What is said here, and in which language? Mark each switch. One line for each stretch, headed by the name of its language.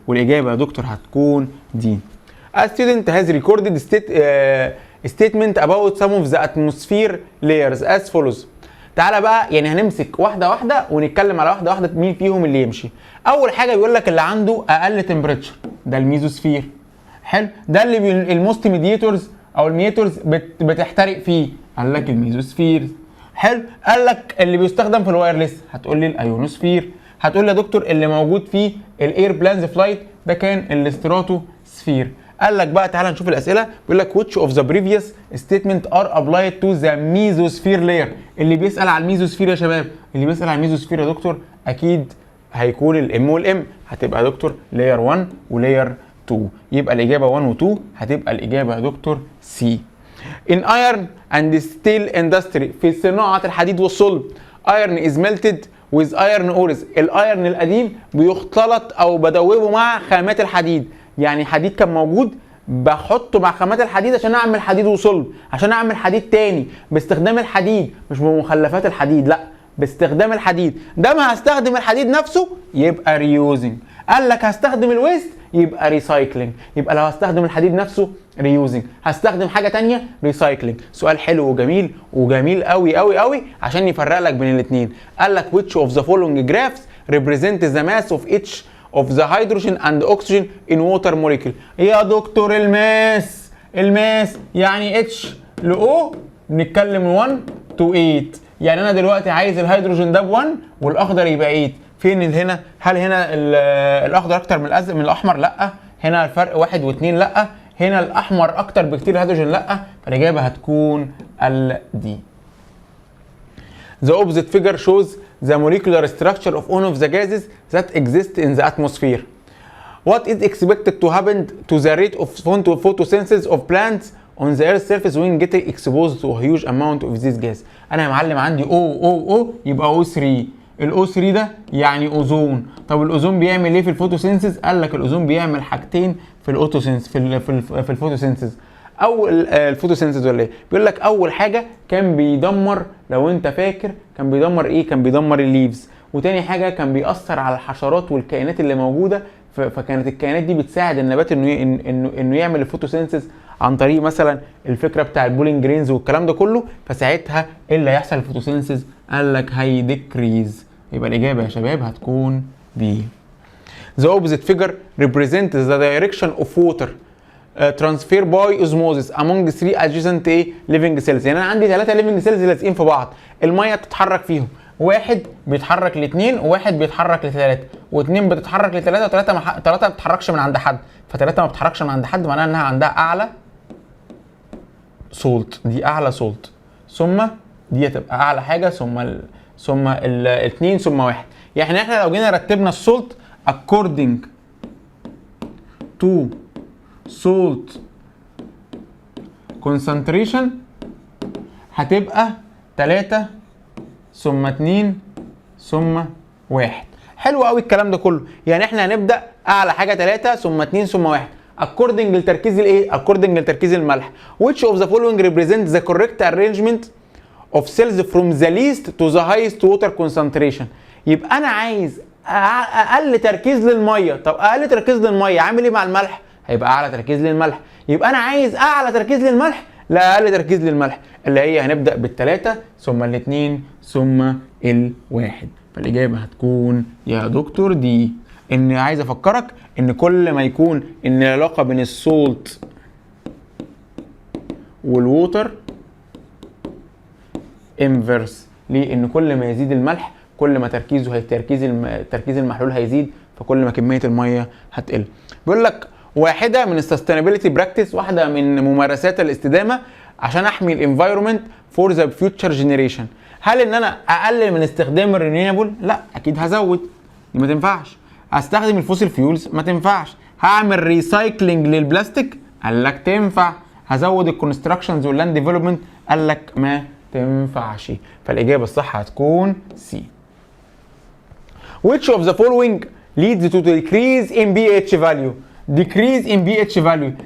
Arabic: والاجابه يا دكتور هتكون دي.
English: A student has recorded statement about some of the atmosphere layers as follows.
Arabic: تعالى بقى يعني هنمسك واحده واحده ونتكلم على واحده واحده مين فيهم اللي يمشي. اول حاجه بيقول لك اللي عنده اقل تمبريتشر ده الميزوسفير. حلو. ده اللي الموست ميديتورز او الميتورز بتحترق فيه، قال لك الميزوسفير. حلو. قال لك اللي بيستخدم في الوايرلس، هتقول لي الايونوسفير. هتقول لي يا دكتور اللي موجود فيه الاير بلانز فلايت ده كان الاستراتوسفير. قال لك بقى تعالى نشوف الاسئله. بيقول لك
English: which of the previous statement are applied to the mesosphere layer.
Arabic: اللي بيسال على الميزوسفير يا شباب، اللي بيسال على الميزوسفير يا دكتور اكيد هيكون الام والام، هتبقى يا دكتور لاير 1 ولاير 2، يبقى الاجابه 1 و2 هتبقى الاجابه يا دكتور سي.
English: in iron and steel industry،
Arabic: في صناعه الحديد والصلب،
English: iron is melted with iron ores.
Arabic: الايرن القديم بيختلط او بدوبه مع خامات الحديد. يعني حديد كان موجود بحطه مع خامات الحديد عشان اعمل حديد وصلب، عشان اعمل حديد تاني باستخدام الحديد، مش بمخلفات الحديد، لا باستخدام الحديد ده. ما هستخدم الحديد نفسه يبقى ريوزنج. قال لك هستخدم الويست يبقى ريسايكلينج. يبقى لو هستخدم الحديد نفسه ريوزنج، هستخدم حاجه تانية ريسايكلينج. سؤال حلو وجميل وجميل قوي قوي قوي عشان يفرق لك بين الاثنين. قال لك
English: which of the following graphs represent the mass of each of the hydrogen and oxygen in water molecule؟
Arabic: يا دكتور الماس يعني اتش ل او بنتكلم
English: 1 to 8.
Arabic: يعني انا دلوقتي عايز الهيدروجين ده ب1 والاخضر يبقى 8. فين هنا؟ هل هنا الاخضر اكتر من الازرق من الاحمر؟ لا. هنا الفرق 1 و2؟ لا. هنا الاحمر اكتر بكتير الهيدروجين؟ لا. فالاجابه هتكون الدي.
English: The opposite figure shows the molecular structure of one of the gases that exist in the atmosphere. What is expected to happen to the rate of photosynthesis of plants on the earth's surface when getting exposed to a huge amount of this gas؟
Arabic: انا يا معلم عندي O يبقى O3. ال O3 ده يعني اوزون. طب الاوزون بيعمل ايه في الفوتوسينثيز؟ قال لك الاوزون بيعمل حاجتين في الاوتوسينث في الفوتوسينثيز. اول الفوتوسينثيز ولا ايه؟ بيقول لك اول حاجه كان بيدمر، لو انت فاكر كان بيدمر ايه؟ كان بيدمر الليفز. وتاني حاجه كان بيأثر على الحشرات والكائنات اللي موجوده، فكانت الكائنات دي بتساعد النبات انه يعمل الفوتوسينثيز عن طريق مثلا الفكره بتاع البولينج جرينز والكلام ده كله. فساعتها ايه اللي هيحصل الفوتوسينثيز؟ قال لك هيديكريز. يبقى الاجابه يا شباب هتكون بي. The opposite figure represents the direction of water transfer by osmosis among three adjacent living cells. يعني انا عندي 3 living cells لازقين في بعض، الميه بتتحرك فيهم، واحد بيتحرك لاثنين وواحد بيتحرك لثلاثه، واثنين بتتحرك لثلاثه وثلاثه ما بتتحركش من عند حد، فثلاثه ما بتتحركش من عند حد معناها انها عندها اعلى سولت، دي اعلى سولت، ثم دي هتبقى اعلى حاجه ثم الاثنين ثم واحد. يعني احنا لو جينا رتبنا السولت
English: according to salt concentration
Arabic: هتبقى 3 ثم 2 ثم 1. حلو قوي الكلام ده كله. يعني احنا هنبدا اعلى حاجه 3 ثم 2 ثم 1 according لتركيز الايه؟ according لتركيز الملح.
English: Which of the following represents the correct arrangement of cells from the least to the highest water concentration؟
Arabic: يبقى انا عايز اقل تركيز للميه. طب اقل تركيز للميه عامل ايه مع الملح؟ هيبقى اعلى تركيز للملح. يبقى انا عايز اعلى تركيز للملح لا اقل تركيز للملح، اللي هي هنبدا بالثلاثه ثم الاثنين ثم الواحد. فالاجابه هتكون يا دكتور دي. ان عايز افكرك ان كل ما يكون ان العلاقه بين السولت والووتر انفرس. ليه؟ ان كل ما يزيد الملح كل ما تركيز المحلول هيزيد، فكل ما كميه الميه هتقل. بيقول لك واحده من السستينابيلتي براكتس، واحده من ممارسات الاستدامه عشان احمي الانفايرمنت فور ذا فيوتشر جنريشن. هل ان انا اقلل من استخدام الرينيوبل؟ لا اكيد هزود، دي ما تنفعش. هستخدم الفوسيل فيولز؟ ما تنفعش. هعمل ريسايكلينج للبلاستيك؟ قال لك تنفع. هزود الكونستراكشنز واللاند ديفلوبمنت؟ قال لك ما تنفعش. فالاجابه الصح هتكون سي.
English: Which of the following leads to decrease in pH value؟ decrease in pH value.